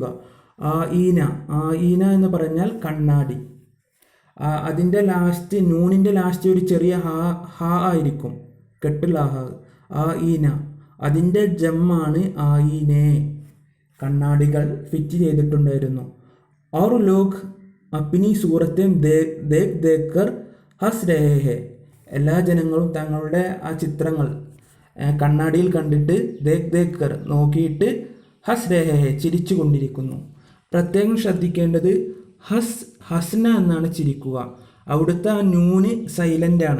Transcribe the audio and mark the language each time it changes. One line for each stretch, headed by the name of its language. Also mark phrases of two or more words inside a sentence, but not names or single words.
Malayalam: ആയിന എന്ന് പറഞ്ഞാൽ കണ്ണാടി. അതിൻ്റെ ലാസ്റ്റ്, നൂനിൻ്റെ ലാസ്റ്റ് ഒരു ചെറിയ ഹാ ആയിരിക്കും, കെട്ടുള്ള ഹാ. ആയിന, അതിൻ്റെ ജമ്മാണ് ആയിനെ, കണ്ണാടികൾ ഫിറ്റ് ചെയ്തിട്ടുണ്ടായിരുന്നു.
Hindi: और लोग अपनी सूरतें देख कर हंस रहे हैं,
Malayalam: എല്ലാ ജനങ്ങളും തങ്ങളുടെ ആ ചിത്രങ്ങൾ കണ്ണാടിയിൽ കണ്ടിട്ട്
Hindi: देख कर,
Malayalam: നോക്കിയിട്ട്
Hindi: हंस रहे,
Malayalam: ചിരിച്ചു കൊണ്ടിരിക്കുന്നു. പ്രത്യേകം ശ്രദ്ധിക്കേണ്ടത് ഹസ്ന എന്നാണ് ചിരിക്കുക. അവിടുത്തെ ആ നൂന് സൈലൻ്റാണ്.